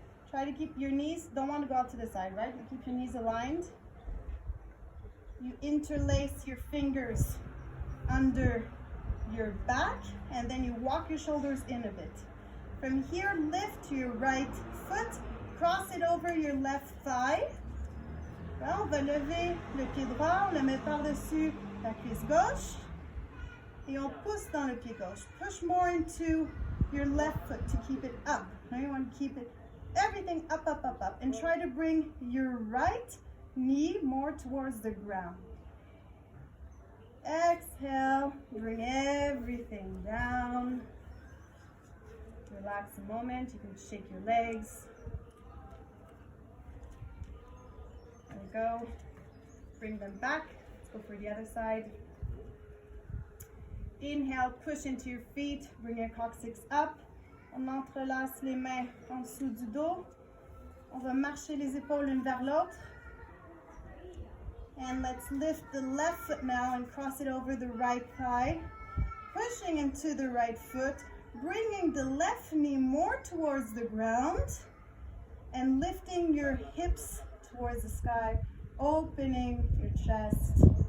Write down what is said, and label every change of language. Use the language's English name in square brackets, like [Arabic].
[English] Try to keep your knees, don't want to go out to the side, right? You keep your knees aligned. You interlace your fingers under your back, and then you walk your shoulders in a bit. From here, lift your right foot, cross it over your left thigh. [French] Là, on va lever le pied droit, on le met par-dessus la cuisse gauche, et on pousse dans le pied gauche. [English] Push more into your left foot to keep it up. Now you want to keep it, everything up, up, up, up, and try to bring your right knee more towards the ground. Exhale, bring everything down. Relax a moment, you can shake your legs. There we go. Bring them back. Let's go for the other side. Inhale, push into your feet, bring your coccyx up. [French] On entrelace les mains en dessous du dos. On va marcher les épaules l'une vers l'autre. [English] And let's lift the left foot now and cross it over the right thigh. Pushing into the right foot, bringing the left knee more towards the ground and lifting your hips towards the sky, opening your chest.